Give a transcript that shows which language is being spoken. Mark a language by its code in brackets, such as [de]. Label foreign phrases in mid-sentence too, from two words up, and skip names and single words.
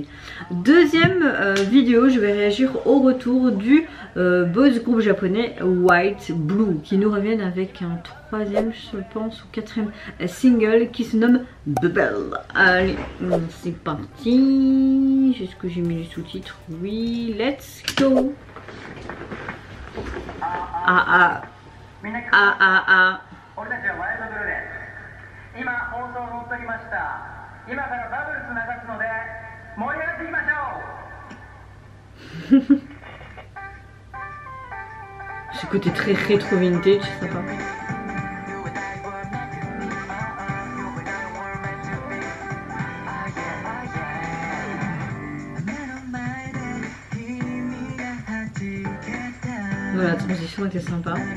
[fr] Deuxième vidéo, je vais réagir au retour du boys groupe japonais White Blue, qui nous reviennent avec un troisième, je pense, ou quatrième single qui se nomme Bubble. Allez, c'est parti. Est-ce que j'ai mis les sous-titres? Oui, [en] let's go. Ah. [ja] 俺たちはワイルドブルーです。今放送を乗っ取りました。今からバブルス流すので盛り上がっていきましょう。 [fr] Ce côté très rétro vintage, c'est sympa. Voilà, la transition était sympa.